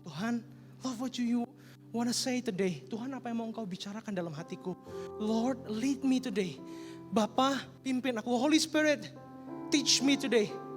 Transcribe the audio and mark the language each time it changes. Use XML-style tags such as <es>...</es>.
<en>Tuhan, love what you wanna say today.</en> <id>Tuhan, apa yang mau engkau bicarakan dalam hatiku?</id> <en>Lord, lead me today.</en> <id>Bapa, pimpin aku.</id> <en>Holy Spirit, teach me today.</en>